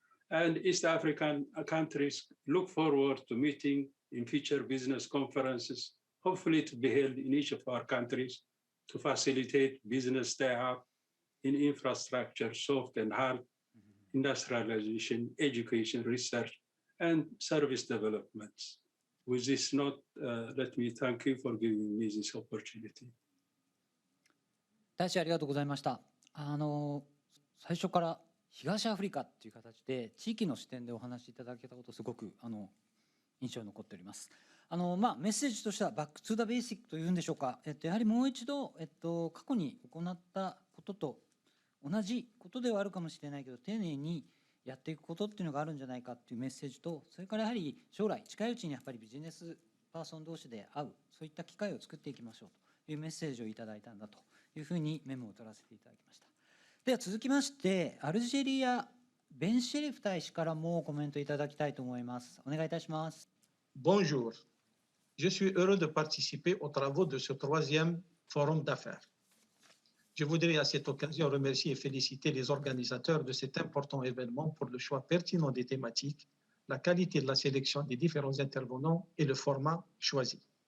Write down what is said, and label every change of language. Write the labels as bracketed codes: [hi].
[en] And East African countries look forward to meeting in future business conferences, hopefully to be held in each of our countries to facilitate business tie-up in infrastructure, soft and hard, industrialization, education, research, and service developments. With this note, let me thank you for giving me this opportunity. [ja] 大使ありがとうございました。最初から東アフリカっていう形で地域の視点でお話しいただけたことすごく印象に残っております。メッセージとしてはバックトゥザベーシックというんでしょうか。やはりもう一度過去に行ったことと同じことではあるかもしれないけど丁寧にやっていくことっていうのがあるんじゃないかっていうメッセージと、それからやはり将来近いうちにやっぱりビジネスパーソン同士で会う、そういった機会を作っていきましょうというメッセージをいただいたんだというふうにメモを取らせていただきました。では続きましてアルジェリアベンシェリフ大使からもコメントいただきたいと思います。お願いいたします。 [fr] Bonjour, je suis heureux de participer aux travaux de ce troisième forum d'affaires. Je voudrais à cette occasion remercier et féliciter les organisateurs de cet important événement pour le choix pertinent des thématiques, la qualité de la sélection des différents intervenants et le format choisi.